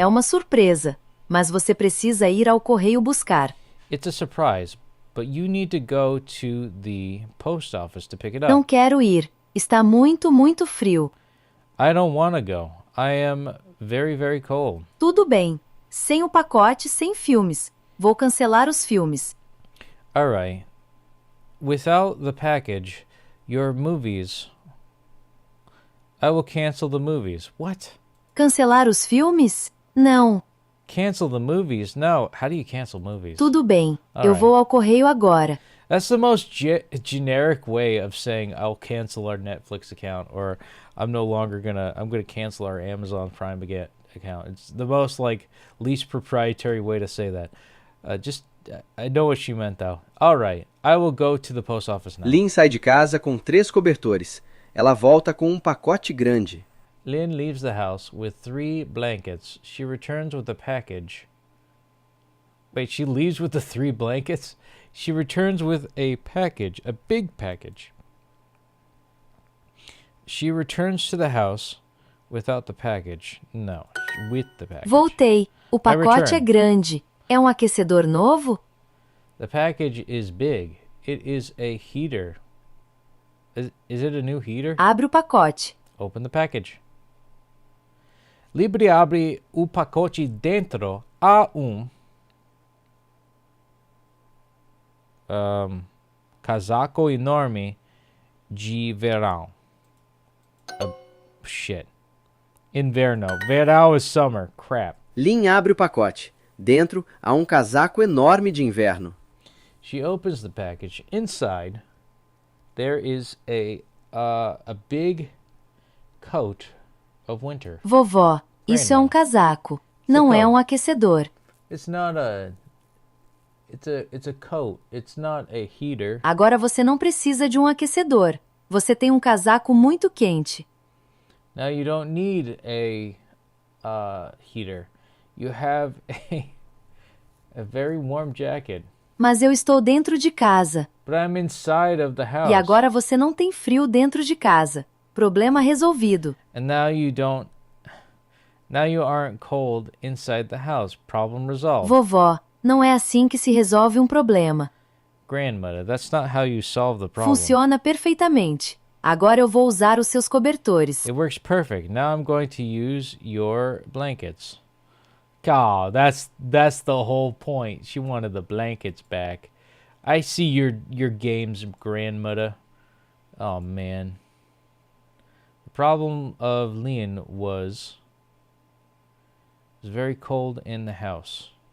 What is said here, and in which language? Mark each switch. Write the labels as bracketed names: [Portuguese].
[Portuguese] É uma surpresa, mas você precisa ir ao correio buscar. [English] It's a surprise, but you need to go to the post office to pick it up. [Portuguese] Não quero ir. Está muito, muito frio. [English] I don't want to go. I am very, very cold. [Portuguese] Tudo bem. Sem o pacote, sem filmes. Vou cancelar os filmes. [English] All right. Without the package, your movies... I will cancel the movies. What? [Portuguese] Cancelar os filmes? Não. [English] Cancel the movies? No. How do you cancel movies? [Portuguese] Tudo bem. [English] All [Portuguese] Eu [English] right. [Portuguese] vou ao correio agora. [English] That's the most generic way of saying I'll cancel our Netflix account, or I'm gonna cancel our Amazon Prime account. It's the most least proprietary way to say that. I know what she meant though. All right, I will go to the post office now. [Portuguese] Lynn sai de casa com 3 cobertores. Ela volta com um pacote grande. [English] Lynn leaves the house with 3 blankets. She returns with a package. Wait, she leaves with the 3 blankets? She returns with a package, a big package. She returns to the house without the package. No, with the package. [Portuguese] Voltei. O pacote é [English] return. [Portuguese] grande. É um aquecedor novo? [English] The package is big. It is a heater. Is it a new heater? [Portuguese] Abre o pacote. [English] Open the package. [Portuguese] Libre abre o pacote dentro há casaco enorme de verão. [English] Shit. Inverno. Verão is summer. Crap. [Portuguese] Lynn abre o pacote. Dentro há um casaco enorme de inverno. [English] She opens the package. Inside, there is a big coat of winter. [Portuguese] Vovó, isso é um casaco. Não é um aquecedor. [English] It's not a... It's a coat. It's not a heater. [Portuguese] Agora você não precisa de um aquecedor. Você tem um casaco muito quente. [English] Now you don't need a heater. You have a very warm jacket. [Portuguese] Mas eu estou dentro de casa. [English] But I'm inside of the house. [Portuguese] E agora você não tem frio dentro de casa. Problema resolvido. [English] And now you aren't cold inside the house. Problem resolved. [Portuguese] Vovó, não é assim que se resolve um problema. [English] Grandmother, that's not how you solve the problem. [Portuguese] Funciona perfeitamente. Agora eu vou usar os seus cobertores. [English] It works perfect. Now I'm going to use your blankets. God, that's the whole point. She wanted the blankets back. I see your games, grandmother. Oh man. The problem of Leon was it was very cold in the house.